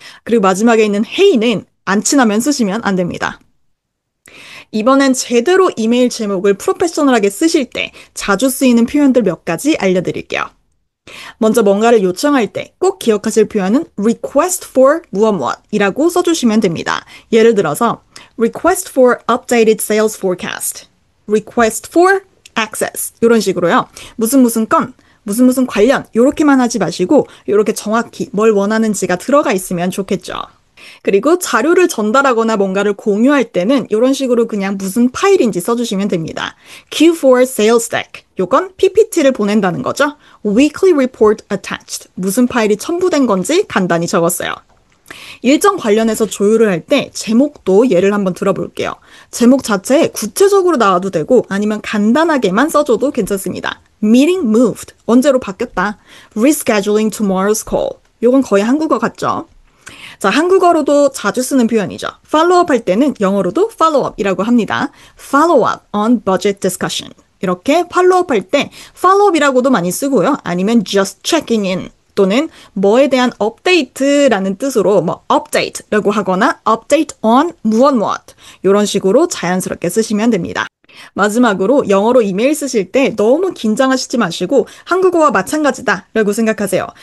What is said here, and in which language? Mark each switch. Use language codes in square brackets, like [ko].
[ko] 그리고 마지막에 있는 Hey는 안 친하면 쓰시면 안 됩니다. 이번엔 제대로 이메일 제목을 프로페셔널하게 쓰실 때 자주 쓰이는 표현들 몇 가지 알려드릴게요. 먼저 뭔가를 요청할 때 꼭 기억하실 표현은 request for 무엇무엇이라고 써주시면 됩니다. 예를 들어서 [en] request for updated sales forecast, request for access [ko] 이런 식으로요. 무슨 건, 무슨 관련 이렇게만 하지 마시고 이렇게 정확히 뭘 원하는지가 들어가 있으면 좋겠죠. 그리고 자료를 전달하거나 뭔가를 공유할 때는 이런 식으로 그냥 무슨 파일인지 써주시면 됩니다. [en] Q4 sales deck. [ko] 요건 PPT를 보낸다는 거죠. [en] Weekly report attached. [ko] 무슨 파일이 첨부된 건지 간단히 적었어요. 일정 관련해서 조율을 할 때 제목도 예를 한번 들어볼게요. 제목 자체에 구체적으로 나와도 되고 아니면 간단하게만 써줘도 괜찮습니다. [en] Meeting moved. [ko] 언제로 바뀌었다. [en] Rescheduling tomorrow's call. [ko] 요건 거의 한국어 같죠? 자, 한국어로도 자주 쓰는 표현이죠. 팔로우업 할 때는 영어로도 follow-up이라고 합니다. [en] Follow-up on budget discussion. [ko] 이렇게 팔로우업 할 때 follow-up이라고도 많이 쓰고요. 아니면 [en] just checking in [ko] 또는 뭐에 대한 업데이트라는 뜻으로 update라고 하거나 update on 무엇 이런 식으로 자연스럽게 쓰시면 됩니다. 마지막으로 영어로 이메일 쓰실 때 너무 긴장하시지 마시고 한국어와 마찬가지다 라고 생각하세요.